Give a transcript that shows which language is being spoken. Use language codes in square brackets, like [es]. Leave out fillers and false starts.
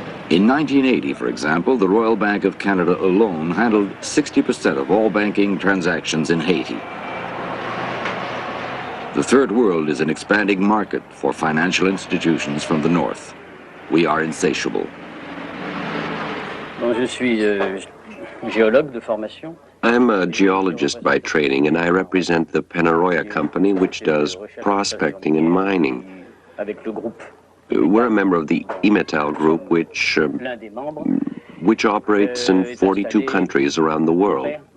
[en] In 1980, for example, the Royal Bank of Canada alone handled 60% of all banking transactions in Haiti. The Third World is an expanding market for financial institutions from the North. We are insatiable. [fr] Bon, je suis géologue de formation. [en] I'm a geologist by training, and I represent the Penaroya company, which does prospecting and mining. We're a member of the Imetal group, which operates in 42 countries around the world.